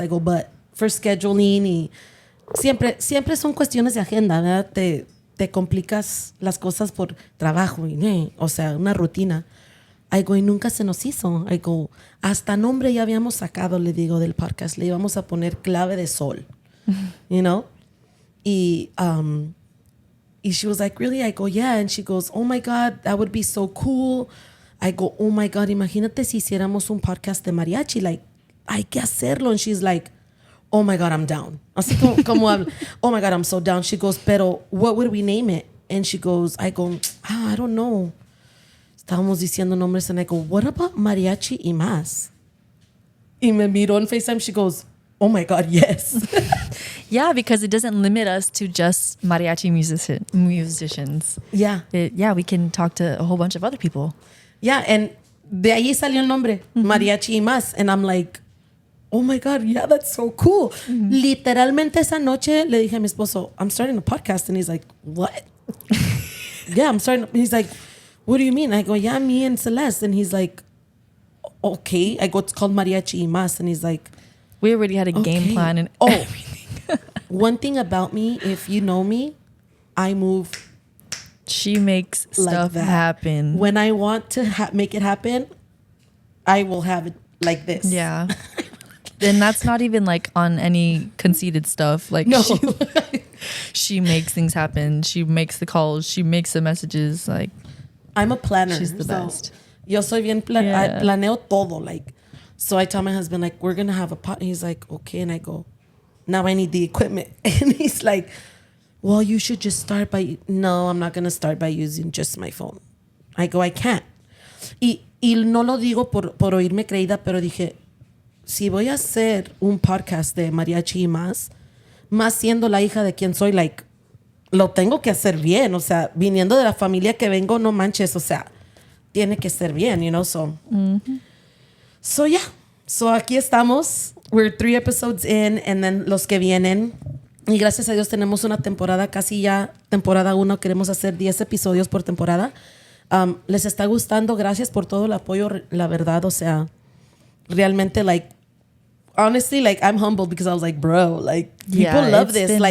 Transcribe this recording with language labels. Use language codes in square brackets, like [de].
[en] I go, but for scheduling [es] y siempre son cuestiones de agenda, ¿verdad? Te complicas las cosas por trabajo, o sea, una rutina. [en] I go, [es] y nunca se nos hizo. I go, hasta nombre ya habíamos sacado, le digo, del podcast. Le íbamos a poner Clave de Sol, [en] you know? [es] Y [en] she was like, really? I go, yeah. And she goes, oh my God, that would be so cool. I go, oh my God, [es] imagínate si hiciéramos un podcast de mariachi. [en] Like, [es] hay que hacerlo. [en] And she's like, oh my God, I'm down. [es] Así como habla, [en] oh my God, I'm so down. She goes, [es] pero [en] what would we name it? And she goes, I go, I don't know. [es] Estábamos diciendo nombres [en] and I go, what about Mariachi y Más? [es] Y me miró en FaceTime. [en] She goes, oh my God, yes. Yeah, because it doesn't limit us to just mariachi musicians. Yeah. We can talk to a whole bunch of other people. Yeah, and [es] de ahí salió el nombre, Mariachi y Más. [en] And I'm like, oh my God, yeah, that's so cool. [es] Literalmente esa noche le dije a mi esposo, [en] I'm starting a podcast. And he's like, what? Yeah, I'm starting. He's like, what do you mean? I go, yeah, me and Celeste. And he's like, okay. I go, it's called Mariachi y Más. And he's like, we already had a game plan and everything. One thing about me, if you know me, I move. She makes stuff happen. When I want to make it happen, I will have it like this. Yeah. And that's not even like on any conceited stuff. Like, no. She makes things happen. She makes the calls. She makes the messages. Like, I'm a planner. She's the best. [es] Yo soy bien I planeo todo. [en] Like, so I tell my husband, like, we're going to have a pot. He's like, okay. And I go, now I need the equipment. And he's like, well, you should just start by, no, I'm not going to start by using just my phone. I go, I can't. [es] Y no lo digo por oírme creída, pero dije, si voy a hacer un podcast de Mariachi y Más siendo la hija de quien soy, [en] like, [es] lo tengo que hacer bien. O sea, viniendo de la familia que vengo, no manches, o sea, tiene que ser bien, [en] you know, so. So, yeah. So, [es] aquí estamos. [en] We're 3 episodes in, and then [es] los que vienen. Y gracias a Dios tenemos una temporada, casi ya temporada 1. Queremos hacer 10 episodios por temporada. Les está gustando. Gracias por todo el apoyo, la verdad. O sea, realmente, [en] like, honestly, like, I'm humbled because I was like, bro, like, people love this.